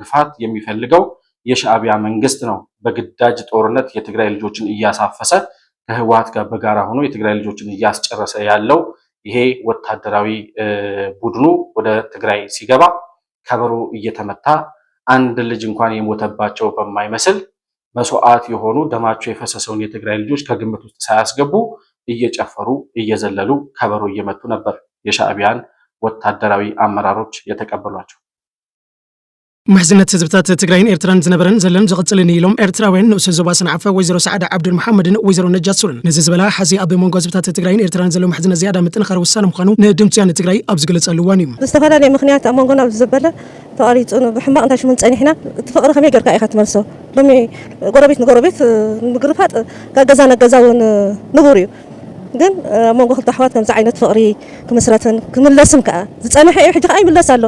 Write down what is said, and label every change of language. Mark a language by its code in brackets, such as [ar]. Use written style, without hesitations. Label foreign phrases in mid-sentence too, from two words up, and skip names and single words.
[am] ክልል መግፋት የሚፈልገው የሻዕቢያ መንግስት ነው በግዳጅ ጦርነት የትግራይ ልጆችን እያሳፈሰ ከህወሓት ጋር በጋራ ሆኖ የትግራይ ልጆችን እያስጨረሰ ያለው። ይሄ ወታደራዊ ቡድኑ ወደ ትግራይ ሲገባ ከበሮ እየተመታ አንድ ልጅ እንኳን የሞተባቸው በማይመስል መስዋዕት የሆኑ ደማቸው የፈሰሰውን የትግራይ ልጆች ከግምት ውስጥ ሳያስገቡ እየጨፈሩ እየዘለሉ ከበሮ እየመቱ ነበር የሻዕቢያን ወታደራዊ አመራሮች የተቀበሏቸው። [ti] محزنة ህዝብታት ትግራይን ኤርትራን ዝነበረን ዘለን ዝቕፅልን ኢሎም ኤርትራውያን ንእስ ዞባ ሰንዓፈ ወይዘሮ ሰዓዳ ዓብዱል መሐመድን ወይዘሮ ነጃት ሱርን ነዚ ዝበላ ሓዚ ኣብ መንጎ ህዝብታት ትግራይን ኤርትራን ዘሎ ማሕዝነት ዝያዳ ምጥንኻር ውሳነ ምዃኑ ንድምፂ ወያነ ትግራይ ኣብ ዝገለጸሉ እዋን እዩ። ብዝተፈላለየ ምክንያት ኣብ መንጎና ዘበለ ተቃሪፁ ብሕማቕ እንታይ ሽሙን ፀኒሕና ትፈቅሪ ከመይ ጌርካ ኢኻ ትመልሶ ሎሚ ጎረቤት ንጎረቤት ምግርፋጥ ገዛ ነገዛ እውን ንቡር እዩ ግን መንጎ ክልተ ኣሕዋት ከምዚ ዓይነት ፍቅሪ ክምስረትን ክምለስን ከዓ ዝፀንሐ እዩ ሕጂ ከዓ ይምለስ ኣሎ